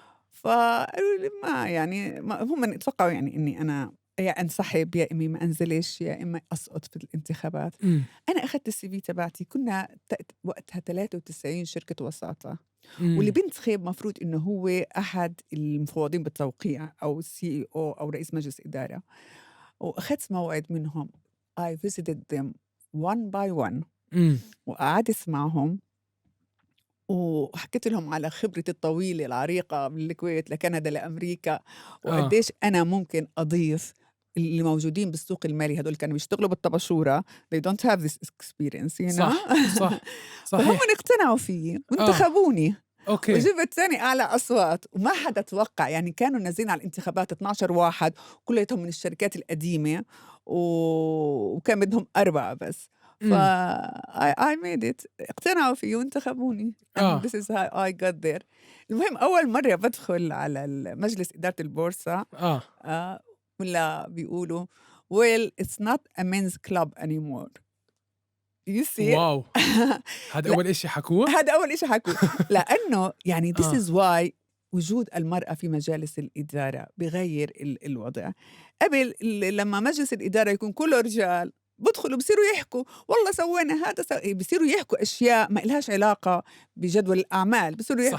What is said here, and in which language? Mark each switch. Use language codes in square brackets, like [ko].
[ar] فقالوا لي ما يعني ما هم اتوقعوا يعني إني أنا يا أنسحب يا إمي ما أنزلش يا إما أسقط في الانتخابات. إمم. أنا أخدت الCV تبعتي كنا وقتها 93 شركة وساطة، واللي إمم. بينتخب مفروض إنه هو أحد المفوضين بالتوقيع أو الCEO أو رئيس مجلس إدارة، وأخدت موعد منهم. [en] I visited them one by one um. [ar] وقعدت معهم وحكيت لهم على خبرتي الطويلة العريقة من الكويت لكندا لأمريكا، آه. وقديش أنا ممكن أضيف اللي موجودين بالسوق المالي هدول كانوا بيشتغلوا بالطباشورة [en] they don't have this experience you know. [ar] صح، صح، فهم صحيح. اقتنعوا فيي آه. وانتخبوني أوكي. وجبت ثاني أعلى أصوات وما حدا توقع يعني كانوا نازلين على الانتخابات 12 واحد كلياتهم من الشركات القديمة وكان بدهم أربعة بس. إمم. [en] I made it [ar] اقتنعوا فيي وانتخبوني [en] and ah. this is how I got there. [ar] المهم أول مرة بدخل على مجلس إدارة البورصة آه. ولا بيقولوا [en] well it's not a men's club anymore you see. [ar] واو! هاد لأ أول إشي حكوه؟ هذا أول إشي حكوا لأنه يعني [en] this ah. is why [ar] وجود المرأة في مجالس الإدارة بغير الوضع. قبل لما مجلس الإدارة يكون كله رجال بدخلوا بصيروا يحكوا والله سوينا هذا بصيروا يحكوا أشياء ما إلهاش علاقة بجدول الأعمال، بصيروا يحكوا